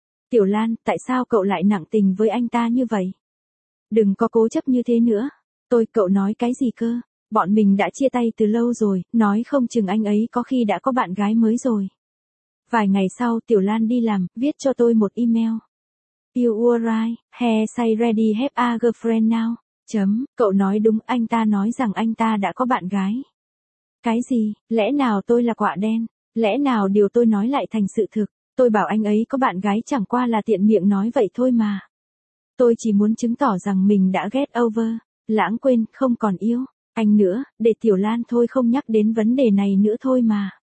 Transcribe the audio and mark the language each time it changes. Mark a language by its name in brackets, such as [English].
[Vietnamese] Tiểu Lan, tại sao cậu lại nặng tình với anh ta như vậy? Đừng có cố chấp như thế nữa. Tôi, cậu nói cái gì cơ? Bọn mình đã chia tay từ lâu rồi, nói không chừng anh ấy có khi đã có bạn gái mới rồi. Vài ngày sau, Tiểu Lan đi làm, viết cho tôi một email. [English] You were right, he say ready have a girlfriend now. [Vietnamese] Chấm, cậu nói đúng, anh ta nói rằng anh ta đã có bạn gái. Cái gì, lẽ nào tôi là quả đen, lẽ nào điều tôi nói lại thành sự thực, tôi bảo anh ấy có bạn gái chẳng qua là tiện miệng nói vậy thôi mà. Tôi chỉ muốn chứng tỏ rằng mình đã [English] get over, [Vietnamese] lãng quên, không còn yêu, anh nữa, để Tiểu Lan thôi không nhắc đến vấn đề này nữa thôi mà.